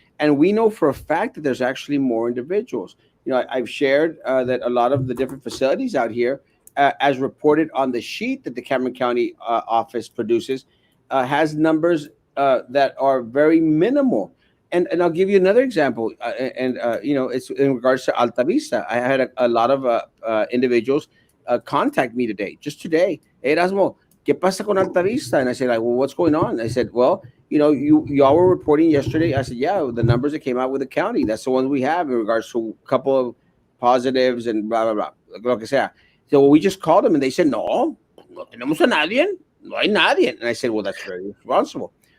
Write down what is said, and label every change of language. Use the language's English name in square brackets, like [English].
[English] And we know for a fact that there's actually more individuals. I've shared that a lot of the different facilities out here, as reported on the sheet that the Cameron County office produces, has numbers that are very minimal. And I'll give you another example. It's in regards to Alta Vista. I had a lot of individuals contact me today, just today. [Spanish] Hey, Erasmo, ¿qué pasa con Alta Vista? [English] And I said, like, well, what's going on? I said, well, y'all were reporting yesterday. I said, yeah, the numbers that came out with the county. That's the ones we have in regards to a couple of positives and blah, blah, blah. [Spanish] Lo que sea. [English] So we just called them and they said, [Spanish] no tenemos a nadie. No hay nadie. [English] And I said, well, that's very responsible.